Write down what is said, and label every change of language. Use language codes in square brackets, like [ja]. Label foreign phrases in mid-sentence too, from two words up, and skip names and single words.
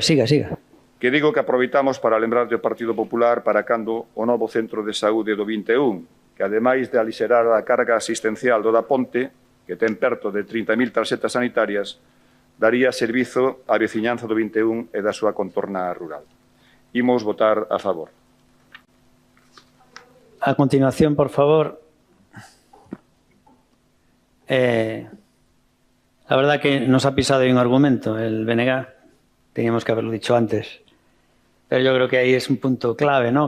[gl] Que digo que aproveitamos para lembrarlle ao Partido Popular para cando o novo centro de saúde do 21, que ademais de alixerar a carga asistencial do da Ponte, que ten perto de 30.000 tarxetas sanitarias, daría servizo á veciñanza do 21 e da súa contorna rural. Imos votar a favor. A continuación, por favor. [es] La verdad que nos ha pisado ahí un argumento, el BNG. Teníamos que haberlo dicho antes. Pero yo creo que ahí es un punto clave, ¿no?